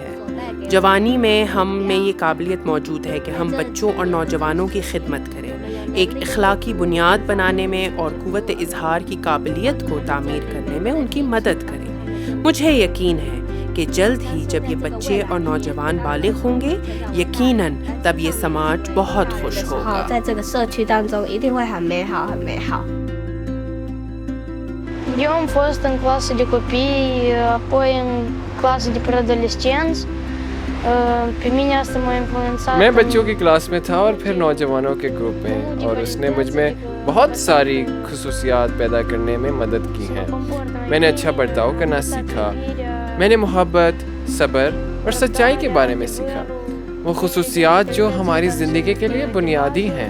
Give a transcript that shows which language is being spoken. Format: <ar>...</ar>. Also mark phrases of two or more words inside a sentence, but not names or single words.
<ur>جوانی میں ہم میں یہ قابلیت موجود ہے کہ ہم بچوں اور نوجوانوں کی خدمت کریں، ایک اخلاقی بنیاد بنانے میں اور قوت اظہار کی قابلیت کو تعمیر کرنے میں ان کی مدد کریں۔ مجھے یقین ہے کہ جلد ہی جب یہ بچے اور نوجوان بالغ ہوں گے، یقیناً تب یہ سماج بہت خوش ہوگا۔</ur> <ro>Eu am fost în clasă de copii, apoi în clasă de preadolescenți. Pe mine asta m-a influențat.</ro> <ur>میں بچوں کی کلاس میں تھا اور پھر نوجوانوں کے گروپ میں، اور اس نے مجھ میں بہت ساری خصوصیات پیدا کرنے میں مدد کی ہیں۔ میں نے اچھا برتاؤ کرنا سیکھا، میں نے محبت، صبر اور سچائی کے بارے میں سیکھا، وہ خصوصیات جو ہماری زندگی کے لیے بنیادی ہیں۔</ur>